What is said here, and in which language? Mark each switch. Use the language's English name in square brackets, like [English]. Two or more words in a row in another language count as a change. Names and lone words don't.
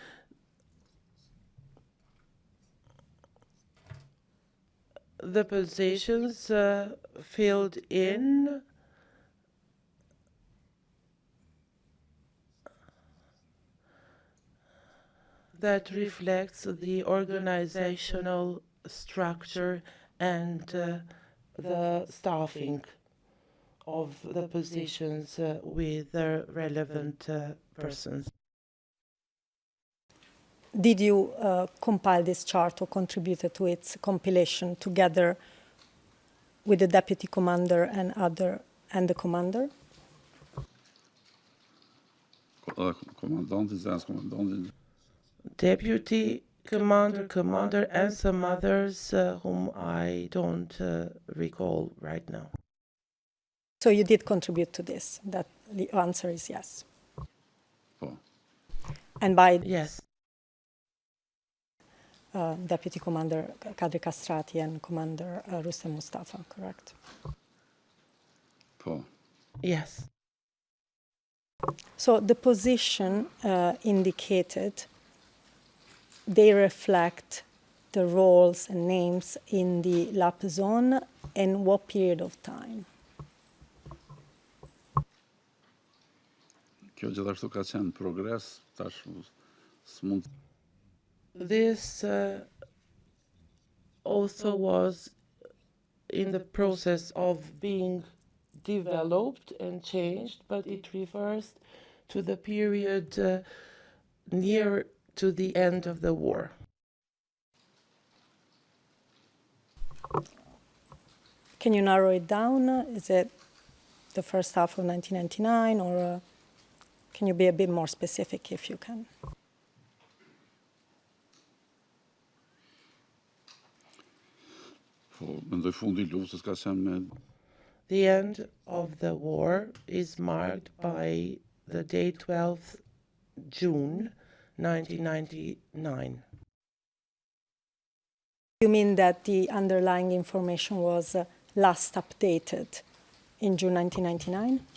[English] the positions filled in that reflects the organizational structure and the staffing of the positions with the relevant persons. Did you compile this chart or contributed to its compilation together with the deputy commander and the commander? [Albanian] Komandanti, zënës [English] Deputy commander, and some others whom I don't recall right now. So you did contribute to this. That the answer is yes. [Albanian] Po. [English] And by Yes. Deputy Commander Kadri Castrati and Commander Rustem Mustafa, correct? [Albanian] Po. [English] Yes. So the position indicated, they reflect the roles and names in the LAP zone and what period of time? [Albanian] Kjo gjithashtu ka qenë progres, tash s'mund [English] This also was in the process of being developed and changed, but it refers to the period near to the end of the war. Can you narrow it down? Is it the first half of 1999, or can you be a bit more specific if you can? [Albanian] Po, mendoj fundi I luftës ka qenë me [English] The end of the war is marked by the day 12th June 1999. You mean that the underlying information was last updated in June 1999?